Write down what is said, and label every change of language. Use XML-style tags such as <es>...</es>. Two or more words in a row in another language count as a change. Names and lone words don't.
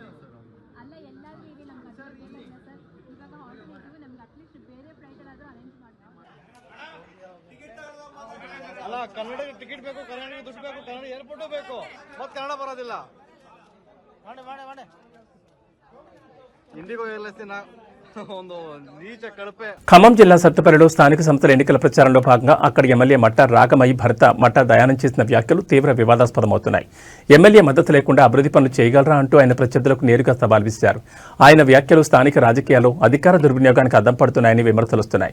<kn>ಅಲ್ಲ ಎಲ್ಲಾದ್ರೂ ಇದೆ ನಮ್ಗೆ ಸರ್ ಬೇಕಾಗಿಲ್ಲ ಸರ್ ಇವಾಗ ಆಲ್ಟರ್ನೇಟಿವ್ ನಮ್ಗೆ ಅಟ್ಲೀಸ್ಟ್ ಬೇರೆ ಫ್ಲೈಟಲ್ಲಾದರೂ ಅರೇಂಜ್ ಮಾಡ್ತಾರೆ ಅಲ್ಲ ಕನ್ನಡಕ್ಕೆ ಟಿಕೆಟ್ ಬೇಕು ಕನ್ನಡಕ್ಕೆ ದುಡ್ಡು ಬೇಕು ಕನ್ನಡ ಏರ್ಪೋರ್ಟು ಬೇಕು ಮತ್ತೆ ಕನ್ನಡ ಬರೋದಿಲ್ಲ ಮಾಡಿ ಮಾಡಿ ಮಾಡಿ ಇಂಡಿಗೋ ಏರ್ಲೈನ್ಸ್ನ ಒಂದು ನೀಚ ಕಳಪೆ.</kn> <te>ఖమ్మం జిల్లా సత్తుపల్లిలో స్థానిక సంస్థల ఎన్నికల ప్రచారంలో భాగంగా అక్కడి ఎమ్మెల్యే మట్టా రాగమయ్య భర్త మట్టా దయానం చేసిన వ్యాఖ్యలు తీవ్ర వివాదాస్పదమవుతున్నాయి. ఎమ్మెల్యే మద్దతు లేకుండా అభివృద్ధి పనులు చేయగలరా అంటూ ఆయన ప్రత్యర్థులకు నేరుగా సవాల్ విసిరారు. ఆయన వ్యాఖ్యలు స్థానిక రాజకీయాల్లో అధికార దుర్వినియోగానికి అద్దం పడుతున్నాయని విమర్శలు వస్తున్నాయి.</te>